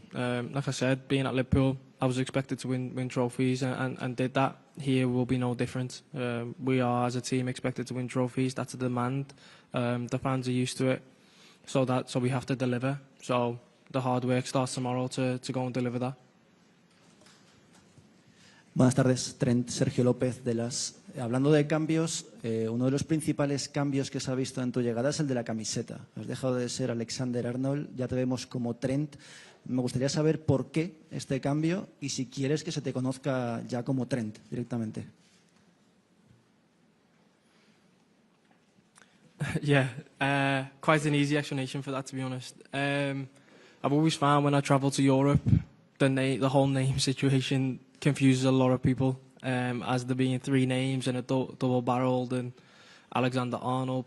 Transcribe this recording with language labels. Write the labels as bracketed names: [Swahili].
[English] Like I said, being at Liverpool, I was expected to win trophies and did that. Here will be no different. We are, as a team, expected to win trophies. That's a demand. The fans are used to it. So we have to deliver. So the hard work starts tomorrow to go and deliver that. [Spanish] Buenas tardes, Trent, Sergio López de las. Hablando de cambios, uno de los principales cambios que se ha visto en tu llegada es el de la camiseta. Has dejado de ser Alexander-Arnold, ya te vemos como Trent. Me gustaría saber por qué este cambio y si quieres que se te conozca ya como Trent directamente. [English] Yeah, quite an easy explanation for that, to be honest. I've always found when I travel to Europe, the whole name situation confuses a lot of people, as there being three names and a double-barreled and Alexander-Arnold.